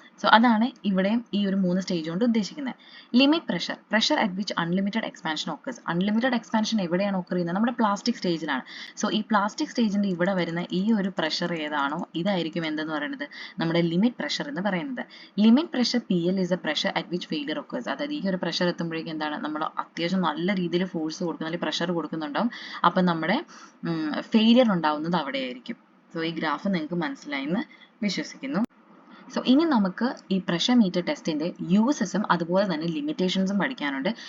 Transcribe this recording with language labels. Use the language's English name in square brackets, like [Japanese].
[Malayalam] So അതാണ് ഇവിടെയും ഈ ഒരു 3 സ്റ്റേജ് കൊണ്ട് ഉദ്ദേശിക്കുന്നത്. [English] Limit pressure at which unlimited expansion occurs. [Malayalam] Unlimited expansion എവിടെയാണ് ഓക്കർ ചെയ്യുന്നത്, നമ്മുടെ പ്ലാസ്റ്റിക് സ്റ്റേജിലാണ്. സോ ഈ പ്ലാസ്റ്റിക് സ്റ്റേജിന്റെ ഇവിടെ വരുന്ന ഈ ഒരു പ്രഷർ ഏതാണോ ഇതായിരിക്കും എന്തെന്ന് പറയുന്നത്, നമ്മുടെ ലിമിറ്റ് പ്രഷർ എന്ന് പറയുന്നത്. [English] Limit pressure PL is a pressure at which failure occurs. [Malayalam] അതായത് ഈ ഒരു പ്രഷർ എത്തുമ്പോഴേക്കും എന്താണ്, നമ്മൾ അത്യാവശ്യം നല്ല രീതിയിൽ ഫോഴ്സ് കൊടുക്കുന്ന അല്ലെങ്കിൽ പ്രഷർ കൊടുക്കുന്നുണ്ടാവും, അപ്പം നമ്മുടെ ഫെയിലിയർ ഉണ്ടാവുന്നത് അവിടെയായിരിക്കും. സോ ഈ ഗ്രാഫ് നിങ്ങൾക്ക് മനസ്സിലായി എന്ന് വിശ്വസിക്കുന്നു. സോ ഇനി നമുക്ക് ഈ പ്രഷർ മീറ്റർ ടെസ്റ്റിന്റെ യൂസസും അതുപോലെ തന്നെ ലിമിറ്റേഷൻസും പഠിക്കാനുണ്ട്.